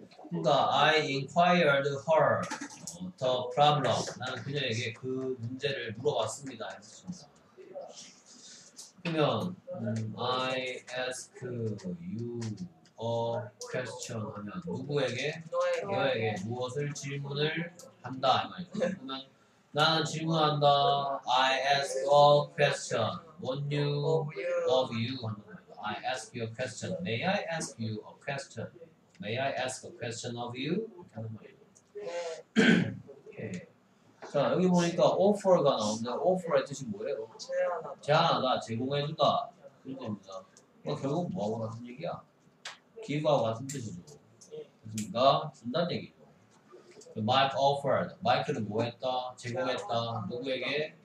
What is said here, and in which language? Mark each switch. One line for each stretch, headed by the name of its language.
English: 그러니까 I inquired her the problem.
Korean: 나는 그녀에게 그 문제를 물어봤습니다. 했습니다. 그러면
English: I ask you a question
Korean: 하면 누구에게? 너에게 무엇을 질문을 한다 이 말이죠. 그러면 나는 질문한다.
English: I ask a question. What you of you
Korean: 하는 거예요.
English: I ask you a question. May I ask you a question? May I ask a question of you?
Korean: 이렇게 하는 말이에요. 네. 오케이. 자 여기 보니까 offer가 나오는데 offer의 뜻이 뭐예요? 제안하다. 제안하다, 제공해주다 그런 겁니다. 결국 뭐하고 같은 얘기야? give하고 같은 뜻이죠. 그러니까 준다는 얘기죠.
English: Mike offered.
Korean: 마이크는 뭐 했다? 제공했다. 누구에게?